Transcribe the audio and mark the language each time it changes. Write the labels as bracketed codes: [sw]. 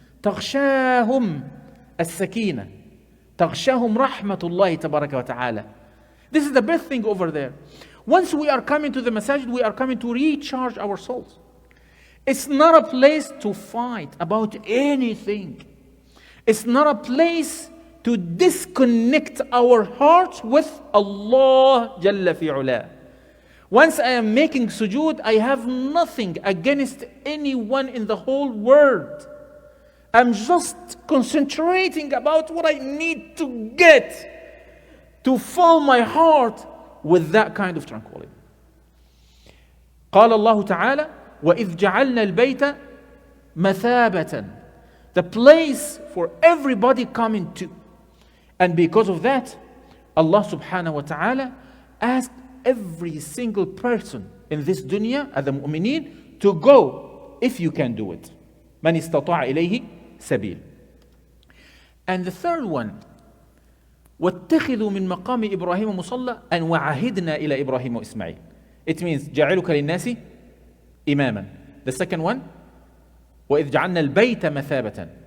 [ar] تغشاهم السكينة تغشاهم رحمة الله تبارك وتعالى. [en] This is the best thing over there. Once we are coming to the masjid, we are coming to recharge our souls. It's not a place to fight about anything. It's not a place to disconnect our hearts with Allah Jalla fi'ula. Once I am making sujood, I have nothing against anyone in the whole world. I'm just concentrating about what I need to get to fill my heart with that kind of tranquility. [ar] قال الله تعالى وَإِذْ جَعَلْنَا الْبَيْتَ مَثَابَةً, [en] the place for everybody coming to. And because of that, Allah subhanahu wa ta'ala asked every single person in this dunya, as the mu'mineen, to go if you can do it. [ar] مَنِ اسْتَطَاعَ إِلَيْهِ سَبِيلٌ. [en] And the third one, [ar] وَاتَّخِذُوا مِن مَقَامِ إِبْرَاهِيمَ مُصَلَّى أَنْ وَعَهِدْنَا إِلَى إِبْرَاهِيمَ وإسماعيل. [en] It means [ar] جَعِلُكَ لِلنَّاسِ إِمَامًا. [en] The second one, [ar] وَإِذْ جَعَلْنَا الْبَيْتَ مَثَابَةً.